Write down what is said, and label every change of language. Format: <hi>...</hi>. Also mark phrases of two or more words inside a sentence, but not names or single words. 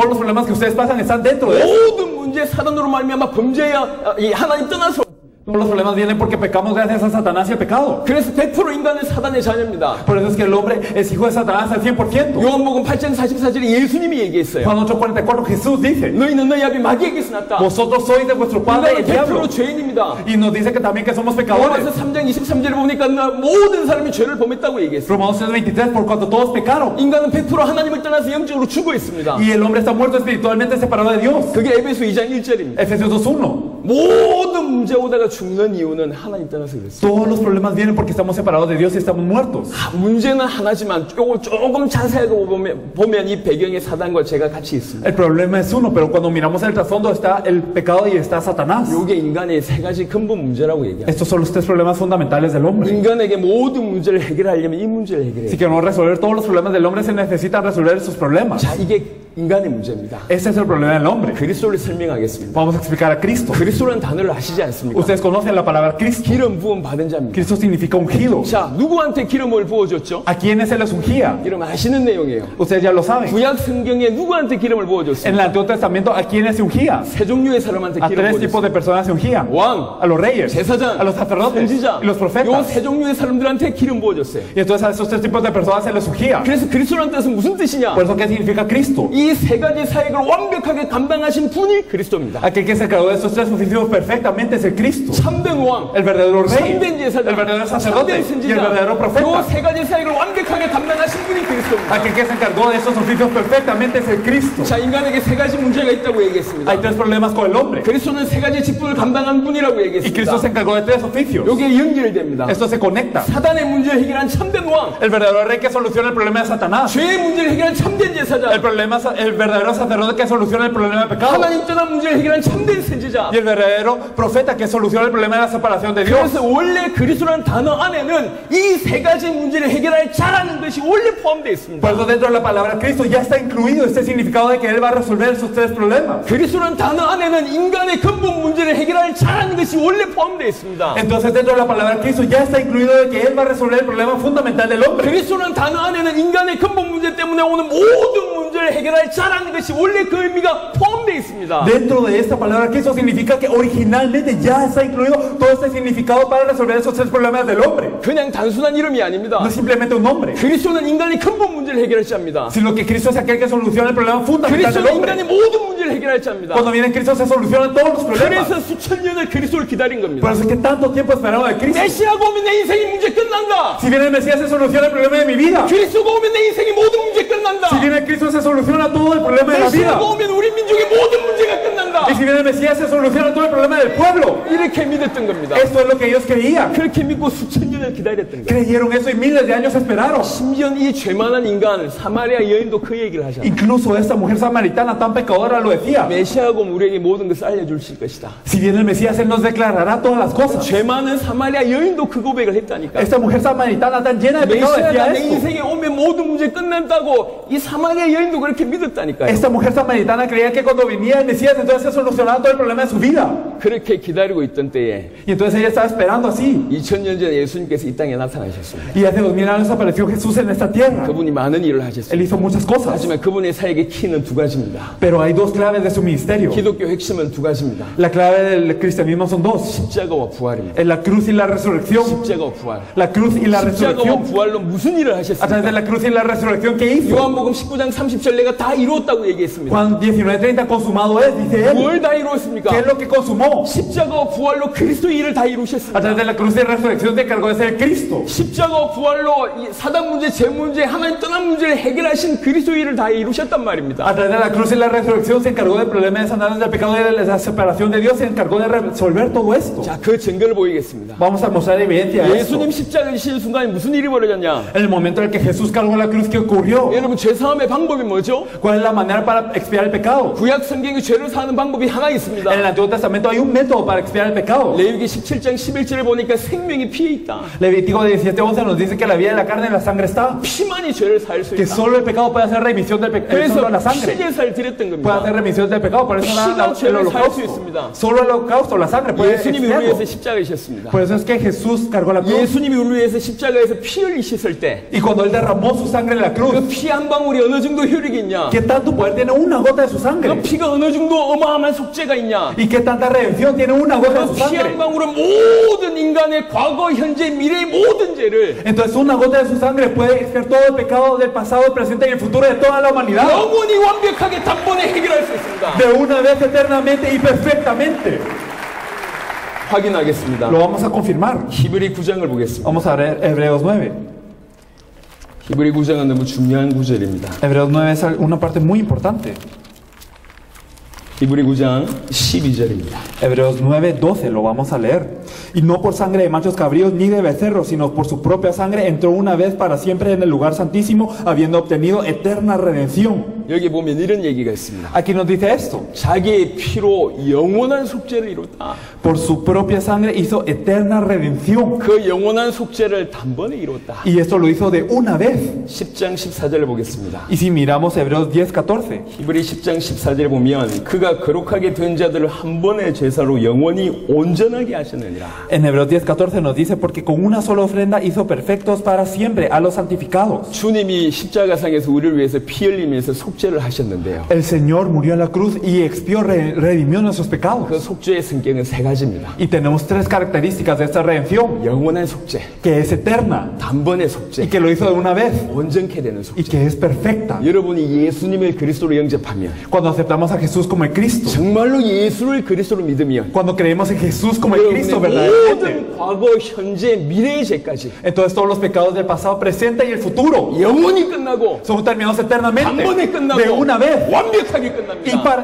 <es>Todos los problemas que ustedes pasan están dentro de esto.</es> <ko>모든 문제 사단으로 말미암아 범죄야 이 하나님 떠나서</ko> <es>Todos los problemas vienen porque pecamos gracias a Satanás y el pecado.</es> <ko>그래서 100% 인간은 사단의 자녀입니다.</ko> <es>Por eso es que el hombre es hijo de Satanás al 100%.</es> <ko>요한복음 8장 44절에 예수님이 얘기했어요.</ko> <es>Juan 8:44 Jesús dice:</es> <ko>너희는 너희 아비 마귀에게서 났다.</ko> <es>Vosotros sois de vuestro padre el</es> <ko>인간은</ko> <es>diablo.</es> <ko>100% 죄인입니다.</ko> <es>Y nos dice que también que somos</es> <ko>로마서</ko> <es>pecadores.</es> <ko>3장 23절에 보니까 모든 사람이 죄를 범했다고 얘기했어요.</ko> <es>Romanos 3:23 por cuanto todos pecaron.</es> <ko>인간은 100% 하나님을 떠나서 영적으로 죽어 있습니다.</ko> <es>Y el hombre está muerto espiritualmente separado de Dios.</es> <ko>그게 에베소 2장 1절입니다.</ko> <es>Efesios 2:1.</es> <ko>모든 문제 오다가 죽는 이유는 하나님 떠나서 그랬어요.</ko> <es>Todos los problemas vienen porque estamos separados de Dios y estamos muertos.</es> <ko>문제는 하나지만 조금 자세하게 보면 이 배경에 사단과 죄가 같이 있습니다.</ko> <es>El problema es uno, pero cuando miramos el trasfondo está el pecado y está Satanás.</es> <ko>이게 인간의 세 가지 근본 문제라고 얘기합니다.</ko> <es>Estos son los tres problemas fundamentales del hombre.</es> <ko>인간에게 모든 문제를 해결하려면 이 문제를 해결해야</ko> <es>Si</es> <ko>돼요.</ko> <es>queremos resolver todos los problemas del hombre, se necesitan resolver sus problemas.</es> <ko>자, 이게 인간의 문제입니다.</ko> <es>Ese es el problema del hombre.</es> <ko>그리스도를 설명하겠습니다.</ko> <es>Vamos a explicar a Cristo.</es> <ko>그리스도라는 단어를 아시지 않습니까?</ko> <es>Ustedes conocen la palabra Cristo.</es> <ko>기름 부음 받은 자입니다.</ko> <es>Cristo significa ungido.</es> <ko>자, 누구한테 기름을 부어줬죠?</ko> <es>¿A quiénes se les ungía?</es> <ko>기름 아시는 내용이에요.</ko> <es>Ustedes ya lo saben.</es> <ko>구약 성경에 누구한테 기름을 부어줬어요?</ko> <es>En el Antiguo Testamento, ¿a quiénes se ungía?</es> <ko>세 종류의 사람한테</ko> <es>A</es> <ko>기름</ko> <es>tres tipos</es> <ko>부어줬어요.</ko> <es>de personas se ungían.</es> <ko>왕,</ko> <es>A los reyes,</es> <ko>제사장,</ko> <es>a los sacerdotes</es> <ko>선지자.</ko> <es>y los</es> <ko>요</ko> <es>profetas.</es> <ko>세 종류의 사람들한테 기름 부어줬어요.</ko> <es>Y entonces a esos tres tipos de personas se les ungía.</es> <ko>그래서 그리스도라는 뜻은 무슨 뜻이냐?</ko> <es>Por eso, ¿qué significa Cristo?</es> <ko>이 세 가지 사역을 완벽하게 감당하신 분이 그리스도입니다.</ko> <es>Aquel que se encargó de estos tres oficios perfectamente es el Cristo.</es> <ko>참된 왕,</ko> <es>El verdadero rey,</es> <ko>참된 제사장,</ko> <es>el verdadero sacerdote</es> <ko>참된</ko> <es>y el</es> <ko>선지자.</ko> <es>verdadero profeta.</es> <ko>요 세 가지 사역을 완벽하게 감당하신 분이 그리스도입니다.</ko> <es>Aquel que se encargó de estos oficios perfectamente es el Cristo.</es> <ko>자, 인간에게 세 가지 문제가 있다고 얘기했습니다.</ko> <es>Hay tres problemas con el hombre.</es> <ko>그리스도는 세 가지 직분을 감당한 분이라고</ko> <es>Y Cristo</es> <ko>얘기했습니다.</ko> <es>se encargó de tres oficios.</es> <ko>여기에 연결됩니다.</ko> <es>Esto se conecta.</es> <ko>사단의 문제를 해결한 참된 왕,</ko> <es>El verdadero rey que soluciona el problema de Satanás.</es> <ko>죄의 문제를 해결한 참된 제사장,</ko> <es>El verdadero sacerdote que soluciona el problema del pecado.</es> <ko>하나님 떠난 문제를 해결한 참된 선지자.</ko> <es>Y el verdadero profeta que soluciona el problema de la separación de Dios.</es> <ko>그래서 원래 그리스도라는 단어 안에는 이 세 가지 문제를 해결할 자라는 것이 원래 포함되어 있습니다.</ko> <es>Por eso dentro de la palabra Cristo ya está incluido este significado de que Él va a resolver esos tres problemas.</es> <ko>그리스도라는 단어 안에는 인간의 근본 문제를 해결할 자라는 것이 원래 포함되어 있습니다.</ko> <es>Entonces dentro de la palabra Cristo ya está incluido de que Él va a resolver el problema fundamental del hombre.</es> <ko>그리스도라는 단어 안에는 인간의 근본 문제 때문에 오는 모든 문제를 문제를 해결할 자라는 것이 원래 그 의미가 포함되어 있습니다.</ko> <es>Dentro de esta palabra Cristo significa que originalmente ya está incluido todo este significado para resolver esos tres problemas del hombre.</es> <ko>그냥 단순한 이름이 아닙니다.</ko> <es>No es simplemente un nombre,</es> <ko>그리스도는 인간의 근본 문제를 해결할 자입니다.</ko> <es>sino que Cristo es aquel que soluciona el problema fundamental del</es> <ko>그리스도는</ko> <es>hombre.</es> <ko>인간의 모든 문제를 해결할 자입니다.</ko> <es>Cuando viene Cristo se solucionan todos los problemas.</es> <ko>그래서 수천 년을 그리스도를 기다린</ko> <es>Por</es> <ko>겁니다.</ko> <es>eso es que tanto tiempo esperamos de Cristo.</es> <ko>메시아가 오면 내 인생의 문제 끝난다.</ko> <es>Si viene el Mesías se soluciona el problema de mi vida.</es> <ko>그리스도가 오면 내 인생의 모든 문제 끝난다.</ko> <es>Si viene Cristo se soluciona todo el problema de la vida.</es> <ko>메시아가 오면 우리 민족의 모든 문제가 끝난다.</ko> <es>Y si viene el Mesías se soluciona todo el problema del pueblo.</es> <ko>이렇게 믿었던 겁니다.</ko> <es>Esto es lo que ellos creían.</es> <ko>그렇게 믿고 수천 년을 기다렸던 거예요.</ko> <es>Creyeron eso y miles de años esperaron.</es> <ko>심지어 이 죄만한 인간 사마리아 여인도 그 얘기를 하잖아요.</ko> <es>Incluso esta mujer samaritana tan pecadora lo decía.</es> <ko>메시아가 오면 우리에게 모든 것을 알려주실 것이다.</ko> <es>Si viene el Mesías, Él nos declarará todas las cosas.</es> <ko>죄 많은 사마리아 여인도 그 고백을 했다니까.</ko> <es>Esta mujer samaritana tan llena de pecado decía</es> <ko>메시아가 내</ko> <es>esto.</es> <ko>인생에 오면 모든 문제 끝난다고 이 사마리아 여인도 그렇게 믿었다니까요.</ko> <es>Esta mujer samaritana creía que cuando venía el Mesías entonces se solucionaba todo el problema de su vida.</es> <ko>그렇게 기다리고 있던 때에</ko> <es>Y entonces ella estaba esperando así.</es> <ko>2000년 전에 예수님께서 이 땅에 나타나셨습니다.</ko> <es>Y hace 2000 años apareció Jesús en esta tierra.</es> <ko>그분이 많은 일을</ko> <es>Él</es> <ko>하셨습니다.</ko> <es>hizo muchas cosas.</es> <ko>하지만 그분의 사역의 키는 두 가지입니다.</ko> <es>Pero hay dos claves de su ministerio.</es> <ko>기독교 핵심은 두 가지입니다.</ko> <es>La clave del cristianismo son dos.</es> <ko>십자가와 부활입니다.</ko> <es>Es la cruz y la resurrección.</es> <ko>십자가와 부활.</ko> <es>La cruz y la</es> <ko>십자가와</ko> <es>resurrección.</es> <ko>부활로 무슨 일을</ko> <es>A través</es> <ko>하셨습니까?</ko> <es>de la cruz y la resurrección que hizo.</es> <ko>요한복음 19장 30절 내가 다 이루었다고 얘기했습니다.</ko> <es>Juan 19:30 consumado es, dice él.</es> <ko>뭘 다</ko> <es>¿Qué</es> <ko>이루었습니까?</ko> <es>es lo que consumó?</es> <ko>십자가와 부활로 그리스도의 일을 다</ko> <es>A</es> <ko>이루셨습니다.</ko> <es>través de la cruz y resurrección se encargó de ser Cristo.</es> <ko>십자가와 부활로 이 사단 문제, 죄 문제, 하나님 떠난 문제를 해결하신 그리스도의 일을 다 이루셨단 말입니다.</ko> <es>A través de la cruz y la resurrección se encargó del problema de sanar del pecado y de la separación de Dios. Se encargó de resolver todo esto.</es> <ko>자, 그 증거를 보이겠습니다.</ko> <es>Vamos a mostrar evidencia de esto.</es> <ko>예수님 십자가에 지신 순간에 무슨 일이 벌어졌냐?</ko> <es>En el momento en el que Jesús cargó la cruz, ¿qué ocurrió?</es> <ko>여러분, 죄 사함의 방법이 뭐죠?</ko> <es>¿Cuál es la manera para expiar el pecado?</es> <ko>구약 성경에 죄를 사는 방법이 하나 있습니다.</ko> <es>En el Antiguo Testamento hay un método para expiar el pecado.</es> <ko>레위기 17장 11절을 보니까 생명이 피에 있다.</ko> <es>Levítico 17:11 nos dice que la vida de la carne en la sangre está.</es> <ko>피만이 죄를 살 수</ko> <es>Que</es> <ko>있다.</ko> <es>solo el pecado puede hacer remisión del pecado.</es> <ko>그래서</ko> <es>Solo la sangre</es> <ko>피제사를 드렸던</ko> <es>puede hacer</es> <ko>겁니다.</ko> <es>remisión del pecado. Por eso</es> <ko>피가</ko> <es>el</es> <ko>죄를 살 수</ko> <es>holocausto.</es> <ko>있습니다.</ko> <es>Solo el holocausto, la sangre puede</es> <ko>예수님이 우리</ko> <es>expiarlo.</es> <ko>위해서 십자가이셨습니다.</ko> <es>Por eso es que Jesús cargó la cruz.</es> <ko>예수님이 우리 위해서 십자가에서 피 흘리셨을 때</ko> <es>Y cuando Él derramó su sangre en la cruz,</es> <ko>그 피 한 방울이 어느 정도 효력이 있냐?</ko> <es>¿qué tanto poder tiene una gota de su</es> <ko>그</ko> <es>sangre?</es> <ko>피가 어느 정도 어마어마한 속죄가 있냐?</ko> <es>¿Y qué tanta redención tiene una gota de su</es> <ko>그 피 한</ko> <es>sangre?</es> <ko>방울은 모든 인간의 과거, 현재, 미래의 모든 죄를</ko> <es>Entonces una gota de su sangre puede expiar todo el pecado del pasado, el presente y el futuro de toda la humanidad.</es> <ko>영원히 완벽하게 단번에 해결할 수 있습니다.</ko> <es>De una vez eternamente y perfectamente.</es> <ko>확인하겠습니다.</ko> <es>Lo vamos a confirmar.</es> <ko>히브리 9장을 보겠습니다.</ko> <es>Vamos a ver Hebreos 9.</es> <ko>히브리 9장은 너무 중요한 구절입니다.</ko> <es>Hebreos 9 es una parte muy importante.</es> <ko>히브리 9장 12절입니다.</ko> <es>Hebreos 9:12 lo vamos a leer. Y no por sangre de machos cabríos ni de becerros, sino por su propia sangre entró una vez para siempre en el lugar santísimo, habiendo obtenido eterna redención.</es> <ko>여기 보면 이런 얘기가 있습니다.</ko> <es>Aquí nos dice esto.</es> <ko>자기의 피로 영원한 속죄를 이뤘다.</ko> <es>Por su propia sangre hizo eterna redención.</es> <ko>그 영원한 속죄를 단번에 이뤘다.</ko> <es>Y esto lo hizo de una vez.</es> <ko>10장 14절을 보겠습니다.</ko> <es>Y si miramos Hebreos 10:14.</es> <ko>히브리 10장 14절에 보면 그가 거룩하게 된 자들을 한 번의 제사로 영원히 온전하게 하셨느니라.</ko> <es>En Hebreos 10:14 nos dice, porque con una sola ofrenda hizo perfectos para siempre a los santificados.</es> <ko>주님이 십자가상에서 우리를 위해서 피 흘리면서 속죄를 하셨는데요.</ko> <es>El Señor murió en la cruz y expió, redimió nuestros pecados.</es> <ko>그 속죄의 성격은 세 가지입니다.</ko> <es>Y tenemos tres características de esta redención,</es> <ko>영원한 속죄,</ko> <es>que es eterna</es> <ko>단번의</ko> <es>y</es> <ko>속죄,</ko> <es>que lo hizo de una vez</es> <ko>온전케 되는</ko> <es>y</es> <ko>속죄.</ko> <es>que es perfecta.</es> <ko>여러분이 예수님을 그리스도로 영접하면,</ko> <es>Cuando aceptamos a Jesús como el Cristo,</es> <ko>정말로 예수를 그리스도로 믿으면</ko> <es>cuando creemos en Jesús como el</es> <ko>여러분의</ko> <es>Cristo verdaderamente,</es> <ko>모든 과거, 현재, 미래의 죄까지</ko> <es>entonces todos los pecados del pasado, presente y el futuro</es> <ko>영원히 끝나고</ko> <es>son terminados eternamente,</es> <ko>단번에 끝나고</ko> <es>de una vez</es> <ko>완벽하게 끝납니다.</ko>